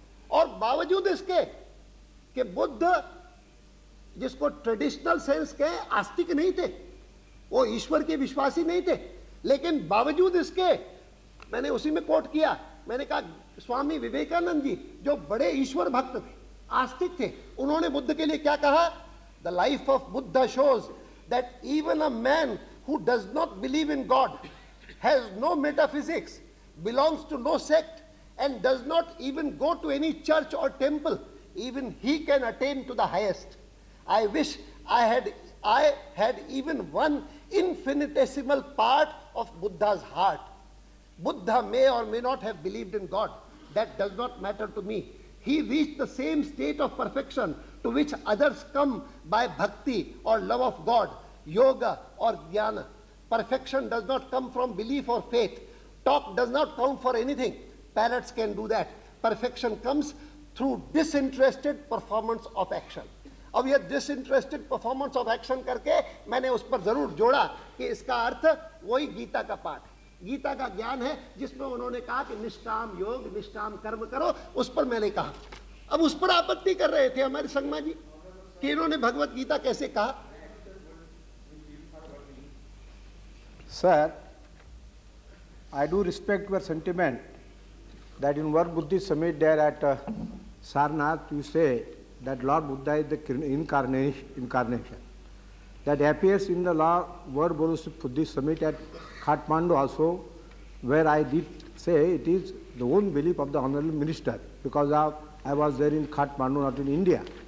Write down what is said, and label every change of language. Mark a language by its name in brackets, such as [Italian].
[Hindi] और बावजूद इसके कि बुद्ध जिसको ट्रेडिशनल सेंस के आस्तिक नहीं थे, वो ईश्वर के विश्वासी नहीं थे, लेकिन बावजूद इसके, मैंने उसी में कोट किया, मैंने कहा स्वामी विवेकानंद जी जो बड़े ईश्वर भक्त थे, आस्तिक थे, उन्होंने बुद्ध के लिए क्या कहा? [English] The life of Buddha shows that even a man who does not believe in God, has no metaphysics, belongs to no sect and does not even go to any church or temple, even he can attain to the highest. I wish I had even one infinitesimal part of Buddha's heart. Buddha may or may not have believed in God. That does not matter to me. He reached the same state of perfection to which others come by bhakti or love of God, yoga or jnana. Perfection does not come from belief or faith. Talk does not count for anything. Parrots can do that. Perfection comes through disinterested performance of action. [Hindi] अब ये [English] disinterested performance of action [Hindi] करके मैंने उस पर जरूर जोड़ा कि इसका अर्थ वही गीता का पाठ है, गीता का ज्ञान है, जिसमें उन्होंने कहा कि निष्काम योग, निष्काम कर्म करो, उस पर मैंने कहा। अब उस पर आपत्ति कर रहे थे हमारे संगमा जी कि इन्होंने भगवत गीता कैसे कहा। [English] Sir, I do respect your sentiment that in World Buddhist Summit there at Sarnath you say that Lord Buddha is the incarnation. That appears in the World Buddhist Summit at Kathmandu also, where I did say it is the own belief of the Honorable Minister, because I was there in Kathmandu, not in India.